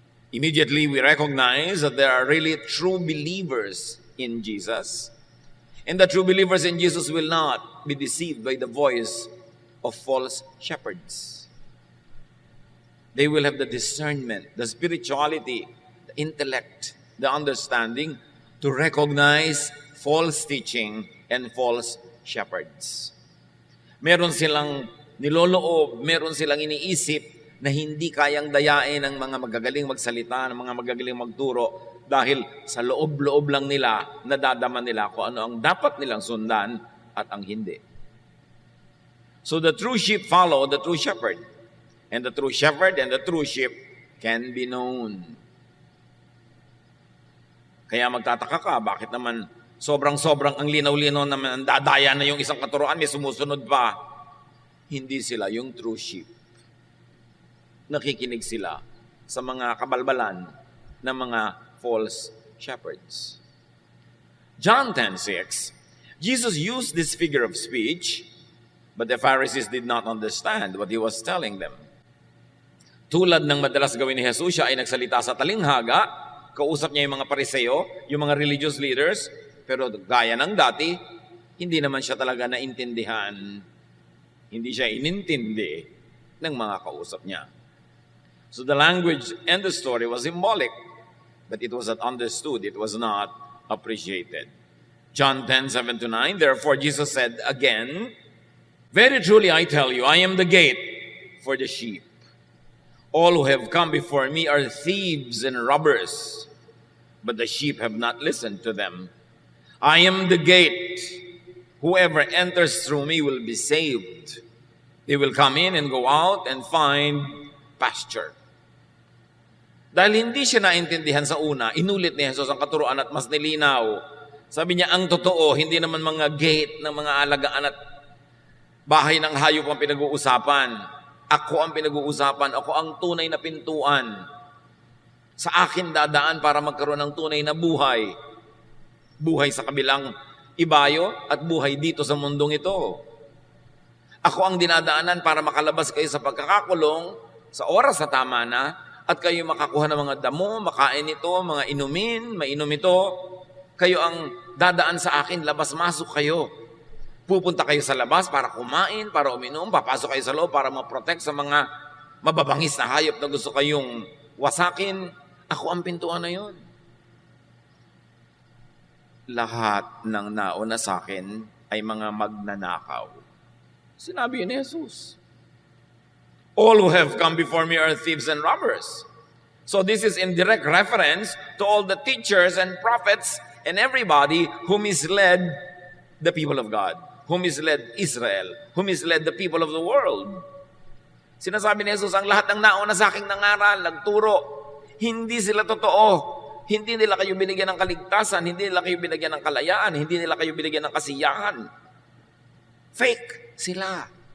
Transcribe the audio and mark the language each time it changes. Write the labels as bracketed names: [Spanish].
[English] Immediately, we recognize that there are really true believers in Jesus, and the true believers in Jesus will not be deceived by the voice of false shepherds. They will have the discernment, the spirituality, the intellect, the understanding to recognize false teaching and false shepherds. [Filipino] Meron silang niloloob, meron silang iniisip na hindi kayang dayain ng mga magagaling magsalita, ng mga magagaling magturo, dahil sa loob-loob lang nila, nadadama nila kung ano ang dapat nilang sundan at ang hindi. [English] So the true sheep follow the true shepherd, and the true shepherd and the true sheep can be known. [Filipino] Kaya magtataka ka, bakit naman sobrang-sobrang ang linaw-linaw naman, ang dadaya na yung isang katuruan, may sumusunod pa. Hindi sila yung true sheep. Nakikinig sila sa mga kabalbalan ng mga false shepherds. [English] John 10:6, Jesus used this figure of speech, but the Pharisees did not understand what he was telling them. [Filipino] Tulad ng madalas gawin ni Jesus, siya ay nagsalita sa talinghaga, kausap niya yung mga pariseo, yung mga religious leaders, pero gaya ng dati, hindi naman siya talaga naintindihan. Hindi siya inintindi ng mga kausap niya. [English] So the language and the story was symbolic, but it was not understood, it was not appreciated. John 10:7-9, therefore Jesus said again, very truly I tell you, I am the gate for the sheep. All who have come before me are thieves and robbers, but the sheep have not listened to them. I am the gate. Whoever enters through me will be saved. They will come in and go out and find pasture. [Filipino] Dahil hindi siya naintindihan sa una, inulit ni Jesus ang katuruan at mas nilinaw. Sabi niya, ang totoo, hindi naman mga gate ng mga alagaan at bahay ng hayop ang pinag-uusapan. Ako ang pinag-uusapan. Ako ang tunay na pintuan. Sa akin dadaan para magkaroon ng tunay na buhay. Buhay sa kabilang ibayo at buhay dito sa mundong ito. Ako ang dinadaanan para makalabas kayo sa pagkakakulong sa oras na tama na at kayo makakuha ng mga damo, makain ito, mga inumin, mainom ito. Kayo ang dadaan sa akin, labas-masok kayo. Pupunta kayo sa labas para kumain, para uminom, papasok kayo sa loob para ma-protect sa mga mababangis na hayop na gusto kayong wasakin. Ako ang pintuan na yun. Lahat ng nauna sa akin ay mga magnanakaw. Sinabi yun ni Jesus. [English] All who have come before me are thieves and robbers. So this is in direct reference to all the teachers and prophets and everybody who misled the people of God, who misled Israel, who misled the people of the world. [Filipino] Sinasabi ni Jesus, ang lahat ng nauna sa aking nangaral, nagturo, hindi sila totoo. Hindi nila kayo binigyan ng kaligtasan, hindi nila kayo binigyan ng kalayaan, hindi nila kayo binigyan ng kasiyahan. Fake sila.